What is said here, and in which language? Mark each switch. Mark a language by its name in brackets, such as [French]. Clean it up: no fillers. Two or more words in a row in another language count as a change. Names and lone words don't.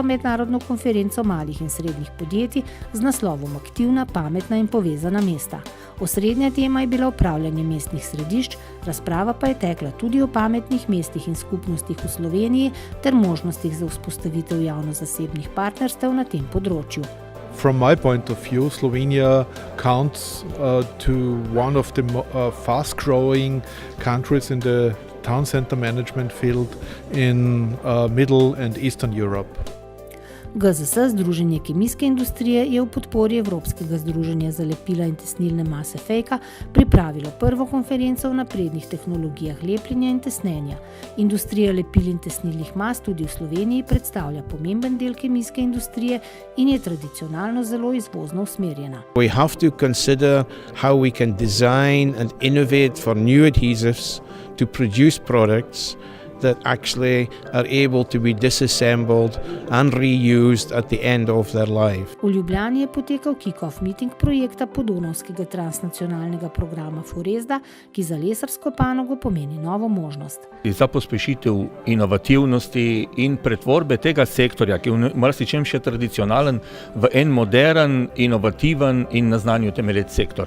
[Slovenian] mednarodno konferenco malih in srednjih podjetij z naslovom Aktivna, pametna in povezana mesta. Osrednja tema je bila upravljanje mestnih središč, razprava pa je tekla tudi o pametnih mestih in skupnostih v Sloveniji ter možnostih za vzpostavitev javno-zasebnih partnerstev na tem področju. [English] From my point of view, Slovenia counts to one of the fast-growing countries in the town center management field in Middle and Eastern Europe. [Slovenian] GZS, Združenje kemijske industrije, je v podpori Evropskega združenja za lepila in tesnilne mase Fejka pripravilo prvo konferenco o naprednih tehnologijah lepljenja in tesnenja. Industrija lepil in tesnilnih mas tudi v Sloveniji predstavlja pomemben del kemijske industrije in je tradicionalno zelo izvozno usmerjena. [English] We have to consider how we can design and innovate for new adhesives to produce products that actually are able to be disassembled and reused at the end of their life. [Slovenian] V Ljubljani je potekal [English] kick-off meeting [Slovenian] projekta Podonavskega transnacionalnega programa Forezda, ki za lesarsko panogo pomeni novo možnost. Za pospešitev inovativnosti in pretvorbe tega sektorja, ki je v marsičem še tradicionalen, v en modern, inovativen in na znanju temelječ sektor.